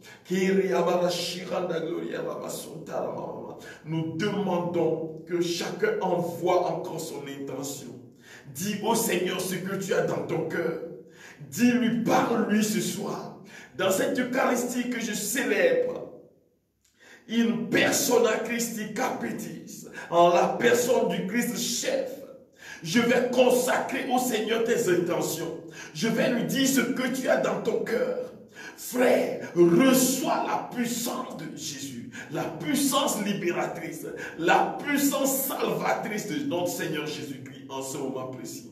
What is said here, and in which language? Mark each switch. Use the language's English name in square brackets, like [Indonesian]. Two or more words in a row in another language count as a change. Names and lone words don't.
[French] Nous demandons que chacun envoie encore son intention. Dis au Seigneur ce que tu as dans ton cœur. Dis-lui, parle-lui ce soir. Dans cette Eucharistie que je célèbre, une [Latin] persona Christi capitis, [French] en la personne du Christ chef. Je vais consacrer au Seigneur tes intentions. Je vais lui dire ce que tu as dans ton cœur. Frère, reçois la puissance de Jésus, la puissance libératrice, la puissance salvatrice de notre Seigneur Jésus-Christ en ce moment précis.